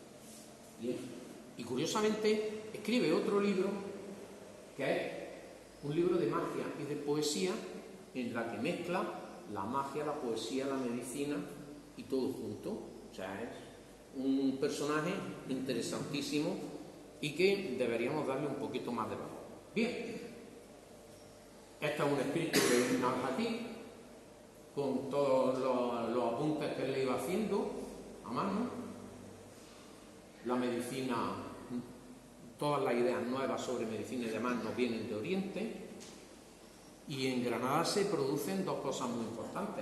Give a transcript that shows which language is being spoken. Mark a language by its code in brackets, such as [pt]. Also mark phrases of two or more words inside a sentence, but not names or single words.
[es] Y curiosamente escribe otro libro que es un libro de magia y de poesía, en la que mezcla la magia, la poesía, la medicina y todo junto. O sea, es un personaje interesantísimo y que deberíamos darle un poquito más de valor. Bien, este es un escrito de Ibn al-Hakim con todos los apuntes que él le iba haciendo a mano. La medicina, todas las ideas nuevas sobre medicina y demás nos vienen de Oriente, y en Granada se producen dos cosas muy importantes.